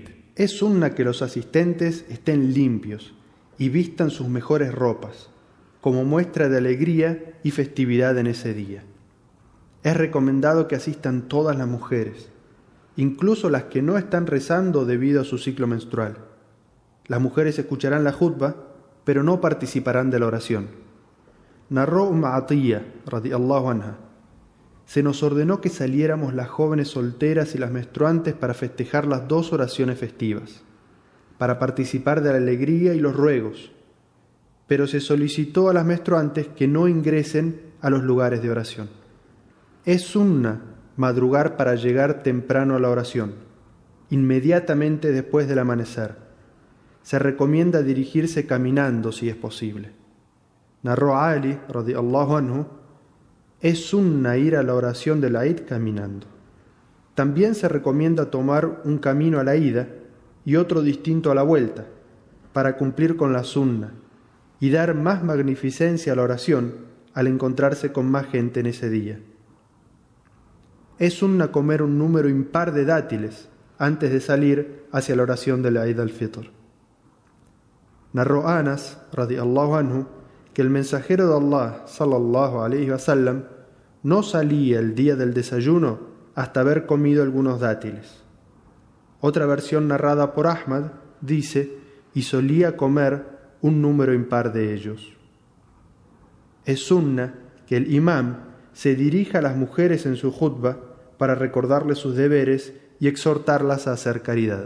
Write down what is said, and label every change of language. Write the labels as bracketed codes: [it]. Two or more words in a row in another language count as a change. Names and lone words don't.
[es] Es sunna que los asistentes estén limpios y vistan sus mejores ropas, como muestra de alegría y festividad en ese día. Es recomendado que asistan todas las mujeres, incluso las que no están rezando debido a su ciclo menstrual. Las mujeres escucharán la jutba, pero no participarán de la oración. Narró Atiyya, [ar] رضي الله عنها: [es] se nos ordenó que saliéramos las jóvenes solteras y las menstruantes para festejar las dos oraciones festivas, para participar de la alegría y los ruegos, pero se solicitó a las menstruantes que no ingresen a los lugares de oración. Es sunna madrugar para llegar temprano a la oración, inmediatamente después del amanecer. Se recomienda dirigirse caminando si es posible. Narró Ali, [ar] رضي الله عنه: [es] es sunna ir a la oración de la Eid caminando. También se recomienda tomar un camino a la ida y otro distinto a la vuelta, para cumplir con la sunna y dar más magnificencia a la oración al encontrarse con más gente en ese día. Es sunna comer un número impar de dátiles antes de salir hacia la oración de la Eid al-Fitr. Narró Anas, [ar] رضي الله عنه, [es] que el mensajero de Allah, [ar] صلى الله عليه وسلم, [es] no salía el día del desayuno hasta haber comido algunos dátiles. Otra versión narrada por Ahmad dice: y solía comer un número impar de ellos. Es sunna que el imam se dirija a las mujeres en su jutba para recordarles sus deberes y exhortarlas a hacer caridad.